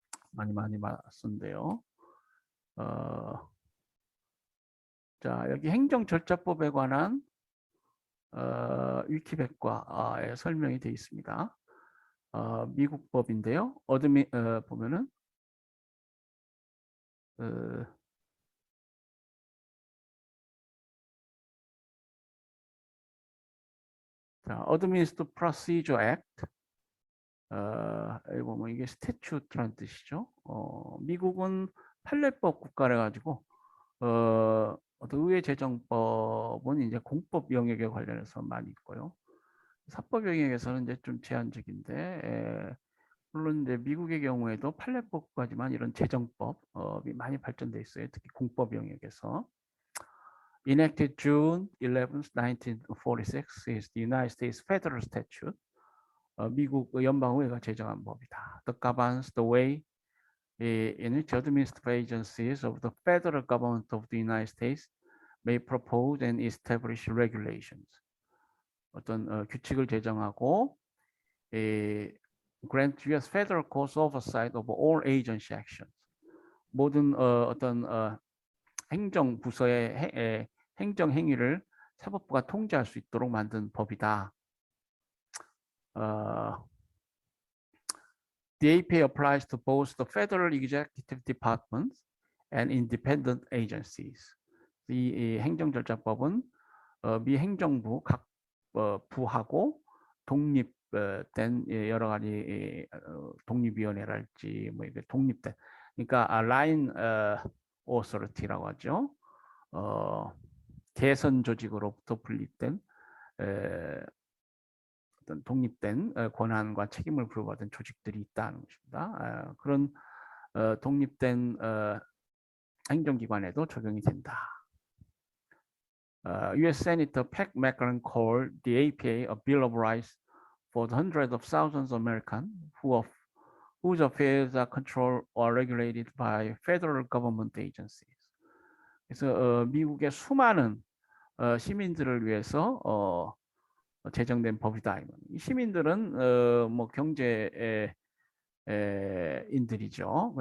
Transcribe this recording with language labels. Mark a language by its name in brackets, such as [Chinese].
[Korean] 많이 맞았는데요. 자, 여기 행정절차법에 관한 위키백과에 설명이 되어 있습니다. 미국 법인데요. 보면은 자, Administrative Procedure Act. 여기 보면 이게 스태츄트라는 뜻이죠. 미국은 판례법 국가라 가지고 어떤 의회재정법은 이제 공법 영역에 관련해서 많이 있고요. 사법 영역에서는 이제 좀 제한적인데, 물론 이제 미국의 경우에도 판례법까지만 이런 재정법이 많이 발전돼 있어요. 특히 공법 영역에서. [English] Enacted June 11, 1946 is the United States Federal Statute. [Korean] 미국 연방의회가 제정한 법이다. [English] That governs the way in which administrative agencies of the federal government of the United States may propose and establish regulations. [Korean] 어떤 규칙을 제정하고 grant U.S. [English] federal courts oversight of all agency actions. [Korean] 모든 어떤 행정 부서의 행정 행위를 사법부가 통제할 수 있도록 만든 법이다. [English] The APA applies to both the federal executive departments and independent agencies. [Korean] 이 행정절차법은 미 행정부 각 부하고 독립된 여러 가지 독립위원회랄지 뭐 이게 독립된, 그러니까 라인 오서리티라고 하죠. 개선 조직으로부터 분립된 어떤 독립된 권한과 책임을 부여받은 조직들이 있다는 것입니다. 그런 독립된 행정기관에도 적용이 된다. [English] U.S. Senator Pat McClellan called the APA a Bill of Rights for the hundreds of thousands of Americans who whose affairs are controlled or regulated by federal government agencies. [Korean] 그래서 미국의 수많은 시민들을 위해서 제정된 법이다. 이 시민들은 뭐 경제 인들이죠.